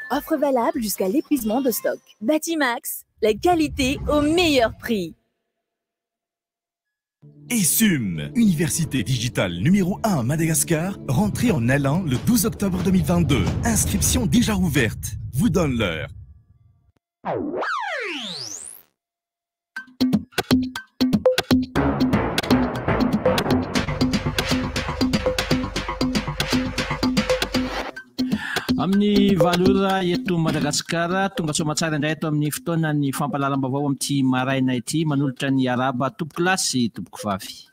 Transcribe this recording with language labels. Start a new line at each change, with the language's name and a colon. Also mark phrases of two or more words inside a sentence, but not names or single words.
French: Offre valable jusqu'à l'épuisement de stock. Batimax, la qualité au meilleur prix. ESUM, Université digitale numéro 1 à Madagascar, rentrée en allant le 12 octobre 2022. Inscription déjà ouverte. Vous donne l'heure.
Malagasy: Amin'ny valora eto Madagasikara tonga soamatsara indray eto amin'ny fotoana ny fampalalam-baovao amin'ity maraina ity manolotra ny araba tompoko lahy sy tompoko vavy.